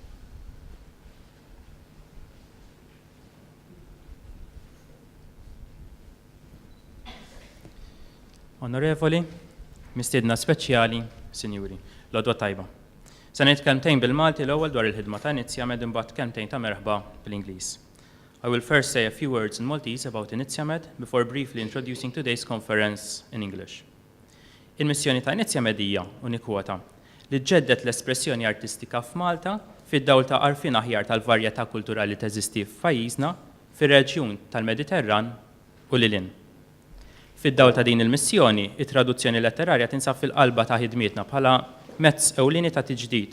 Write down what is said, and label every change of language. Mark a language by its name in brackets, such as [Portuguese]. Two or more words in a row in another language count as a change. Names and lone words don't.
[Maltese] Onorevoli, mistiedna speċjali, sinjuri, l-għodwa tajba. Se ngħid kelmtejn bil-Malti l-ewwel dwar il-ħidma ta' Inizjamed imbagħad kelmtejn ta' merħba bl-Ingliż. [English] I will first say a few words in Maltese about Inizjamed before briefly introducing today's conference in English. [Maltese] Il-missjoni ta' Inizjamed hija unikwota li ġeddet l-espressjoni artistika f'Malta fid-dawl ta' għarfien aħjar tal-varjetà kulturali teżisti f'pajjiżna fir-reġjun tal-Mediterran u lilin. Fid-dawl ta' din il-missjoni, it-traduzzjoni letterarja tinsab fil-qalba ta' ħidmietna bħala mezz ewlieni ta' tiġdid.